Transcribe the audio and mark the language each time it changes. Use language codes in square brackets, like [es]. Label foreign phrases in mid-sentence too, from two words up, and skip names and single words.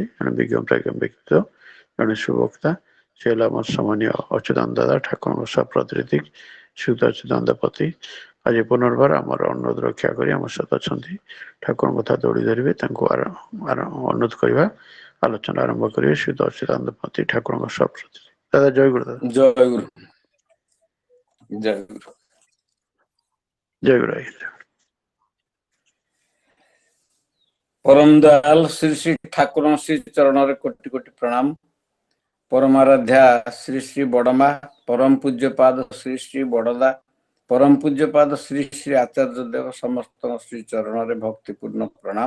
[or] ଜଣେ ବିଜ୍ଞ ପ୍ରାଜ୍ଞ ବ୍ୟକ୍ତି ଜଣେ ସୁବକ୍ତା ସେ ହେଲା ଆମର ସମ୍ମାନୀୟ ଅଚ୍ୟୁତାନନ୍ଦ ଦାଦା ଠାକୁରଙ୍କ ସପ୍ରତିନିଧି ଶ୍ରୀଯୁକ୍ତ ଅଚ୍ୟୁତାନନ୍ଦ ପତି ଆଜି ପୁନର୍ବାର ଆମର ଅନୁରୋଧ ରକ୍ଷା କରି ଆମ ସହିତ ଅଛନ୍ତି। ଠାକୁରଙ୍କ କଥା ଦୌଡ଼ି ଧରିବେ ତାଙ୍କୁ ଅନୁରୋଧ କରିବା ଆଲୋଚନା ଆରମ୍ଭ କରିବେ ଶ୍ରୀଯୁକ୍ତ ଅଚ୍ୟୁତାନନ୍ଦ ପତି ଠାକୁରଙ୍କ ସପ୍ରତିନିଧି। ଦାଦା ଜୟ ଗୁରୁ ଦାଦା ଜୟ ଗୁରୁ ଜୟ ଗୁରୁ। ଜୟ ଗୁରୁ ଆଜ୍ଞା। [hi] परम दयाल श्री श्री ठाकुर श्री चरण कोटि कोटि प्रणाम। परमाराध्या श्री श्री बड़मा परम पूज्यपाद श्री श्री बड़दा परम पूज्यपाद श्री श्री आचार्य देव समस्त श्री चरण भक्तिपूर्ण प्रणाम।